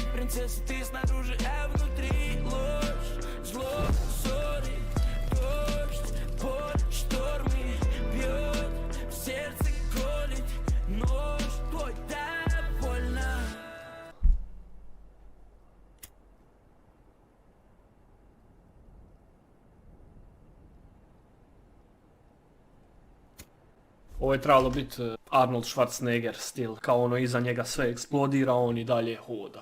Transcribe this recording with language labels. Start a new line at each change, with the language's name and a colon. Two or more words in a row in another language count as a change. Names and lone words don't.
Russian: Улица ты снаружи, а внутри ложь. Зло, ссоры, дождь, боль, штормы. Бьет в сердце, колет нож твой, так больно.
Bosnian: Ovo je trebalo biti Arnold Schwarzenegger stil, kao ono iza njega sve eksplodira, on i dalje hoda.